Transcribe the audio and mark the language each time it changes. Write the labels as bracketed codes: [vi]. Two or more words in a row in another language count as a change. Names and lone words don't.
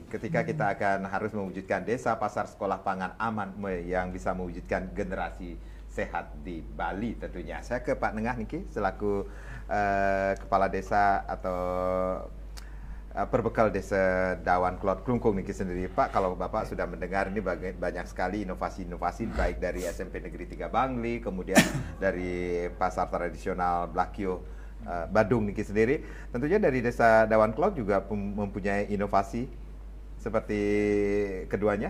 [id] ketika kita akan harus mewujudkan desa, pasar, sekolah, pangan aman yang bisa mewujudkan generasi sehat di Bali tentunya. Saya ke Pak Nengah Niki selaku kepala desa atau perbekal desa Dawan Klot Klungkung Niki sendiri. Pak, kalau Bapak sudah mendengar ini banyak sekali inovasi-inovasi baik dari SMP Negeri 3 Bangli, kemudian dari pasar tradisional Blakio Badung Niki sendiri, tentunya dari desa Dawan Klot juga mempunyai inovasi seperti keduanya.